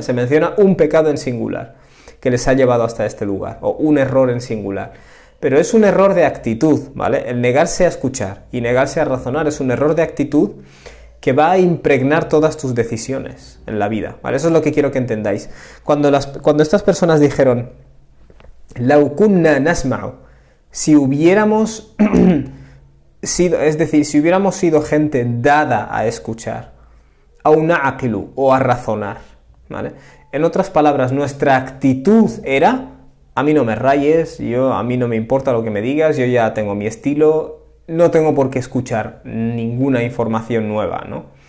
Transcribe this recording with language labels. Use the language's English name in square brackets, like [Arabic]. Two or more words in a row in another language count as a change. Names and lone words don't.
[Spanish] Se menciona un pecado en singular que les ha llevado hasta este lugar, o un error en singular. Pero es un error de actitud, ¿vale? El negarse a escuchar y negarse a razonar es un error de actitud que va a impregnar todas tus decisiones en la vida, ¿vale? Eso es lo que quiero que entendáis. Cuando estas personas dijeron, [Arabic] "لو كنا نسمع", [Spanish] si hubiéramos sido, es decir, si hubiéramos sido gente dada a escuchar, [Arabic] أو نعقل, [Spanish] o a razonar, ¿vale? En otras palabras, nuestra actitud era, a mí no me rayes, a mí no me importa lo que me digas, yo ya tengo mi estilo, no tengo por qué escuchar ninguna información nueva, ¿no?